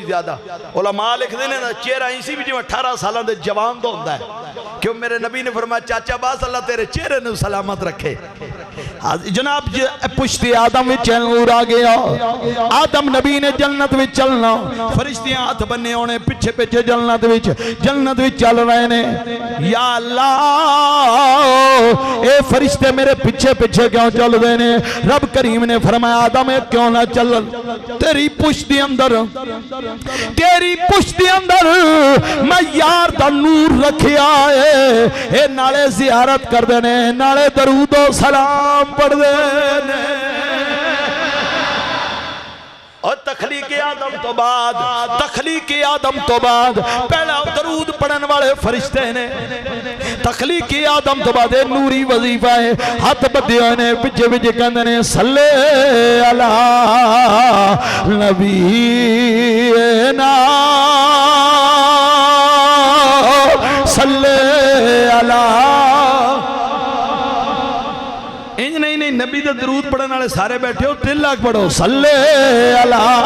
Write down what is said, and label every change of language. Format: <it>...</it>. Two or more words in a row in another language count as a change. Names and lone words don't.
<pa>زیادہ علماء لکھ دینے چہرہ اسی بھی جو 18 سالہ دے جوان تو ہوندہ ہے کیوں میرے نبی نے فرمایا چاچا باس اللہ تیرے چہرے نے سلامت رکھے جناب پشت آدم وچ نور آ گیا آدم نبی نے جنت وچ چلنا فرشتیاں ہاتھ بننے ہونے پچھے پچھے جنت وچ چل رہے نے یا اللہ اے فرشتے میرے پچھے پچھے کیوں چل دے نے رب کریم نے فرمایا آدم کیوں نہ چل تیری پشت اندر میں یار دا نور رکھیا ہے اے نالے زیارت کر دینے نالے درود و سلام پڑھ دینے اور تخلیق آدم تو بعد پہلا درود پڑھن والے فرشتے نے تخلیق آدم تو بعد نوری وظیفہ ہے ہاتھ بدیوں نے پچھے پچھے کہندے نے</pa> <ar>صلی علی نبینا صلی علی</ar> <pa>نہیں نبی دے درود پڑھنے والے سارے بیٹھے ہو 3 لاکھ پڑھو</pa> <ar>صلی علی</ar>